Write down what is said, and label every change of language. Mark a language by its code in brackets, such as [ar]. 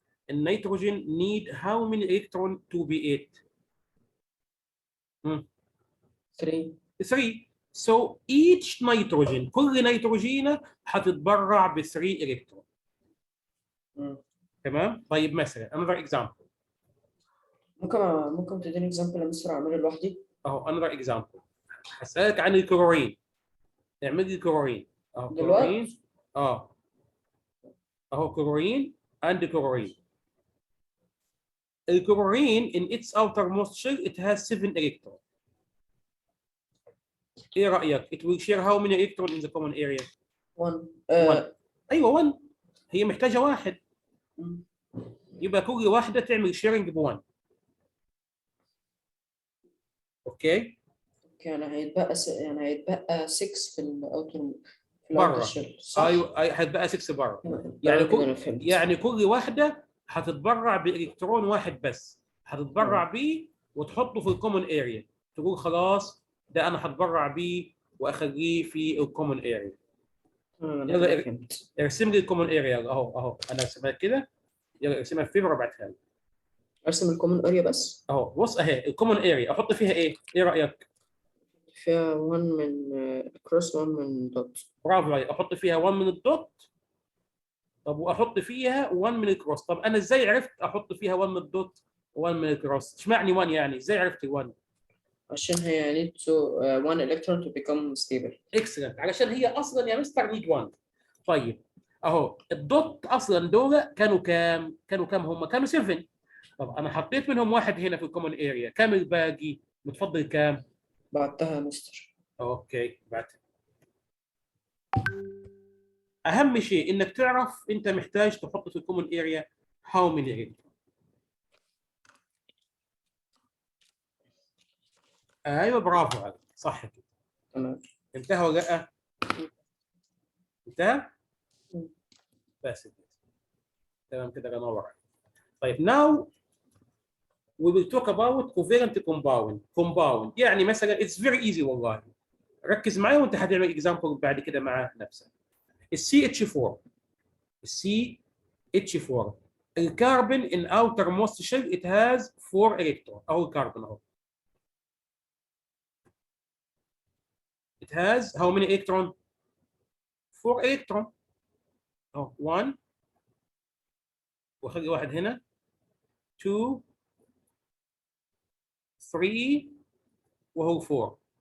[en] النيتروجين need how many electron to be 8? 3. 3. So each nitrogen [ar] كل نيتروجينة هتتبرع ب 3 الكترون. تمام؟ طيب مثلا [en] another example. [ar] ممكن تديني example يا مستر اعمله لوحدي؟ [en] اهو another example. [ar] هسألك عن الكلورين. اعمل لي الكلورين. اهو كلورين. اهو كلورين [en] and chlorine. الكلورين in its outermost shell it has 7 electrons. [ar] ايه رأيك؟ [en] It will share how many electrons in the common area? 1. [ar] 1. ايوه 1. هي محتاجة 1. يبقى كل واحدة تعمل sharing ب1. اوكي؟ يعني هيتبقى هيتبقى 6 في الاوتر بره. شيل صح؟ ايوه هتبقى 6 بره. يعني كل واحدة هتتبرع بإلكترون واحد بس. هتتبرع بيه وتحطه في الكومن اريا. تقول خلاص ده انا هتبرع بيه واخليه في الكومن اريا. يلا ارسم لي الكومن اريا اهو انا رسمها كده. يلا ارسمها في فيبر وابعتها لي. ارسم الكومن اريا بس اهو بص اهي الكومن اريا احط فيها ايه؟ ايه رايك؟ فيها 1 من كروس 1 من دوت. برافو عليك. احط فيها 1 من الدوت. طب واحط فيها 1 من الكروس. طب انا ازاي عرفت احط فيها 1 من الدوت و1 من الكروس؟ اشمعنى 1 يعني؟ ازاي عرفت 1؟ عشان هي [en] need to 1 electron to become stable. [ar] اكسلنت. علشان هي اصلا يا مستر نيد 1. طيب اهو الدوت اصلا دول كانوا كام؟ هم؟ كانوا 7. طب انا حطيت منهم واحد هنا في الكومن اريا. كام الباقي؟ متفضل كام؟ بعتها يا مستر. اوكي بعتها. اهم شيء انك تعرف انت محتاج تحط في الكومن اريا [en] How many electron. [ar] ايوه برافو عليك صح كده. تمام. انتهى ولا لا؟ انتهى؟ بس كده. تمام كده انور عليك. [en] طيب now we will talk about covalent compound. [ar] يعني مثلا [en] it's very easy [ar] والله. ركز معي وانت هتعمل example بعد كده مع نفسك. [en] CH4 الكربون in outermost shell it has 4 electrons. [ar] اهو الكربون اهو. [en] It has how many electrons? 4 electrons. [ar] اهو 1 وخلي واحد هنا 2 3 وهو 4.